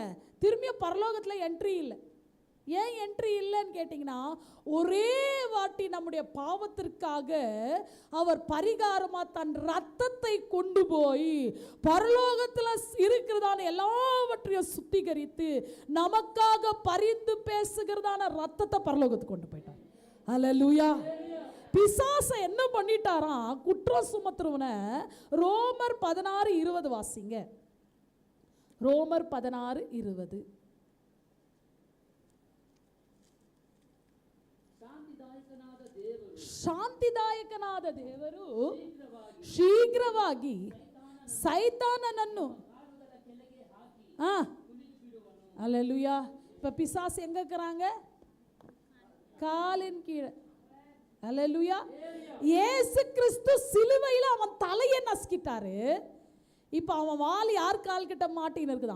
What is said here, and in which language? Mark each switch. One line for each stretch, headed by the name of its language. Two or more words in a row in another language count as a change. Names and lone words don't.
Tamil: திரும்பியும் பரலோகத்தில் என்ட்ரி இல்லை. ஏன் என்ட்ரி இல்லைன்னு கேட்டிங்கன்னா, ஒரே வாட்டி நம்முடைய பாவத்திற்காக அவர் பரிகாரமாக தன் ரத்தத்தை கொண்டு போய் பரலோகத்தில் இருக்கிறதான எல்லாவற்றையும் சுத்திகரித்து நமக்காக பரிந்து பேசுகிறதான ரத்தத்தை பரலோகத்துக்கு கொண்டு போயிட்டார். அல்லேலூயா. பிசாசை என்ன பண்ணிட்டாராம்? குற்றம் சுமத்துறவனை ரோமர் 16:20 வாசிங்க. ரோமர் 16:20.
Kannada: ಶಾಂತಿದಾಯಕನಾದ ದೇವರು ಶೀಘ್ರವಾಗಿ ಸೈತಾನನನ್ನು அல்லேலூயா.
Tamil: இப்போ பிசாசு எங்க இருக்கிறாங்க? காலின் கீழே. அல்லேலூயா. இயேசு கிறிஸ்து சிலுவையில் அவன் தலையை நசுக்கிட்டாரு. இப்போ அவன் வால் யார் கால் கிட்ட மாட்டின்னு இருக்குதான்?